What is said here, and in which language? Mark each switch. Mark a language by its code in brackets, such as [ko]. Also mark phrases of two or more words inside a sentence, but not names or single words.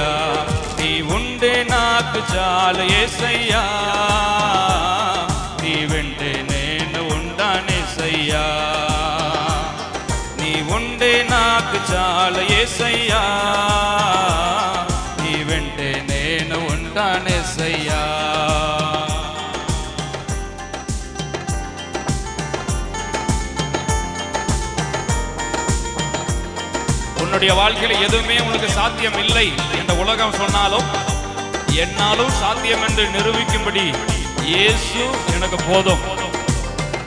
[te] నీ ఉండే నాకు చాలు యేసయ్యా, నీ వెంటే నేను ఉంటానేసయ్యా. నీ ఉండే నాకు చాలు యేసయ్యా, నీ వెంటే నేను ఉంటానేసయ్యా. [ta] உன்னுடைய வாழ்க்கையில் எதுவுமே உனக்கு சாத்தியம் இல்லை என்ற உலகம் சொன்னாலும் என்னாலும் சாத்தியம் என்று நிரூபிக்கும்படி இயேசு எனக்கு போதும்,